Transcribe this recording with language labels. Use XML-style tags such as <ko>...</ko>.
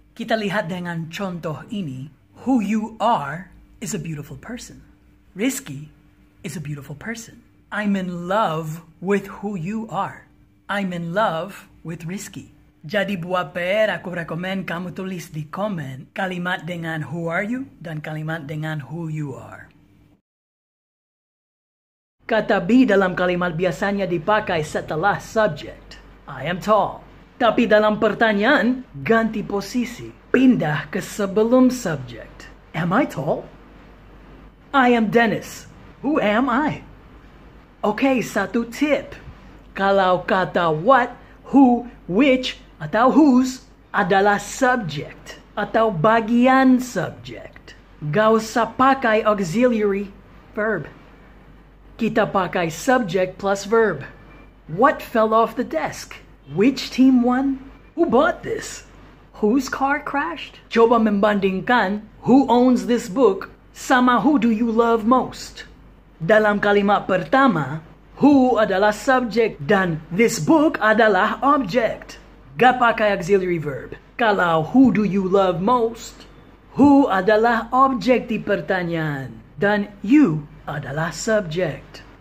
<id>Kita lihat dengan contoh ini.</id> <en>Who you are is a beautiful person. Rizky is a beautiful person. I'm in love with who you are. I'm in love with Rizky.</en> <id>Jadi buat PR, aku rekomen kamu tulis di komen kalimat dengan</id> <en>who are you</en> <id>dan kalimat dengan</id> <en>who you are.</en> <id>Kata be dalam kalimat biasanya dipakai setelah subject.</id> <en>I am tall.</en> <id>Tapi dalam pertanyaan, ganti posisi. Pindah ke sebelum subject.</id> <en>Am I tall? I am Dennis. Who am I?</en> <id>Okay, 1 tip. Kalau kata what, who, which, atau whose adalah subject atau bagian subject, gak usah pakai auxiliary verb. Kita pakai</id> <en>subject plus verb. What fell off the desk? Which team won? Who bought this? Whose car crashed?</en> <id>Coba membandingkan</id> <en>who owns this book sama who do you love most.</en> <id>Dalam kalimat pertama, who adalah subject dan this book adalah object. Gak pakai auxiliary verb. Kalau</id> <en>who do you love most,</en> <id>who adalah objek di pertanyaan dan you adalah subject.</id>